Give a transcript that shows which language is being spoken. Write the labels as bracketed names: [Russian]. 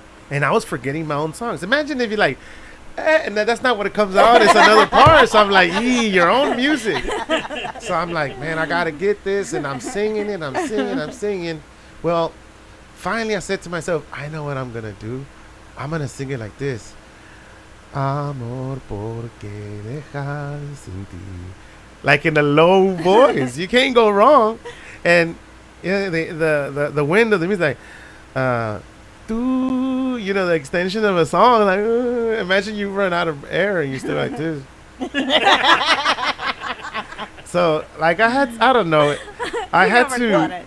[English] And I was forgetting my own songs. Imagine if you're like, and that's not what it comes out. It's another part. So I'm like, your own music. So I'm like, man, I gotta get this, and I'm singing it. I'm singing. Well, finally I said to myself, I know what I'm gonna do. I'm gonna sing it like this. [Spanish] Amor, ¿por qué dejar sin ti? [English] Like in a low voice. You can't go wrong. And the wind of the music, like, the extension of a song. Like, imagine you run out of air and you still like this. So, like, I don't know. I had to.